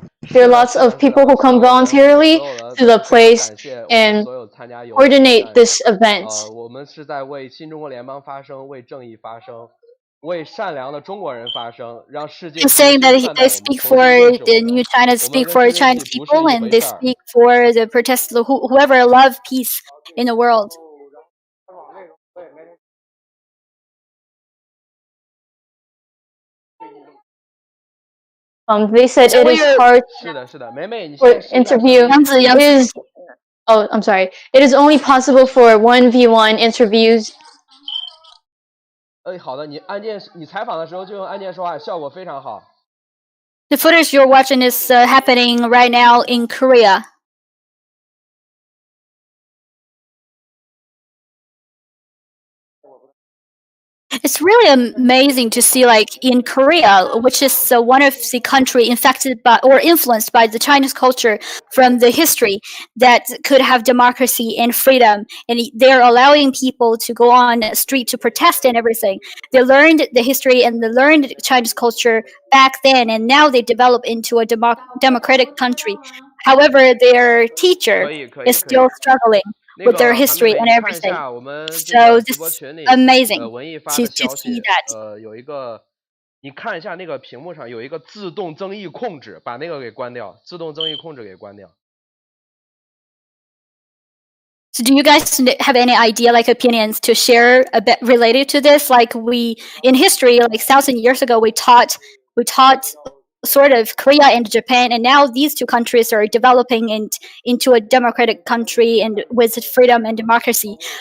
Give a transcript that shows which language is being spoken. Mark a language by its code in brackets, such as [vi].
[en] There are lots of people who come voluntarily to the place and coordinate this event. [zh] 我们是在为新中国联邦发声，为正义发声。为善良的中国人发声，让世界 [en] saying that they speak for the new China, speak for Chinese people, and they speak for the protesters, whoever love peace in the world. They said it is hard for interview. I'm sorry. It is only possible for 1v1 interviews. [zh] 好的，你采访的时候就用按键说话，效果非常好。 [en] The footage you're watching is happening right now in Korea. It's really amazing to see, like in Korea, which is one of the country infected by or influenced by the Chinese culture from the history that could have democracy and freedom, and they're allowing people to go on the street to protest and everything. They learned the history and they learned Chinese culture back then, and now they develop into a democratic country. However, their teacher is still struggling with their history and everything. So this is amazing to see that. [zh] 有一个，你看一下那个屏幕上有一个自动增益控制，把那个给关掉，自动增益控制给关掉。 [en] So do you guys have any idea, like opinions to share a bit related to this? Like in history, like 1,000 years ago, we taught sort of Korea and Japan, and now these two countries are developing into a democratic country and with freedom and democracy.